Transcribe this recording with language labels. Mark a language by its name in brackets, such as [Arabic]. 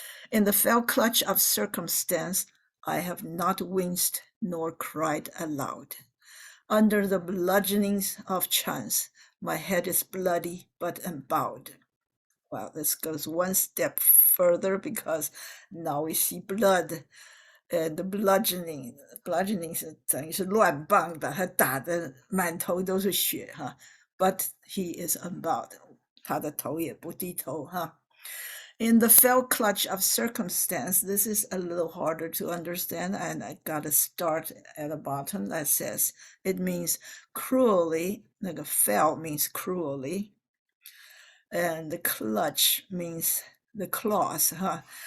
[English] In the fell clutch of circumstance, I have not winced nor cried aloud. Under the bludgeonings of chance, my head is bloody but unbowed. Well, this goes one step further because now we see blood. [Chinese] The bludgeoning 是等于是乱棒，把他打得满头都是血哈。 [English] but he is unbowed. [Chinese] 他的头也不低头哈。 [English] In the fell clutch of circumstance, this is a little harder to understand, and I got to start at the bottom. That says it means cruelly. 那个 fell means cruelly, and the clutch means the claws. Huh?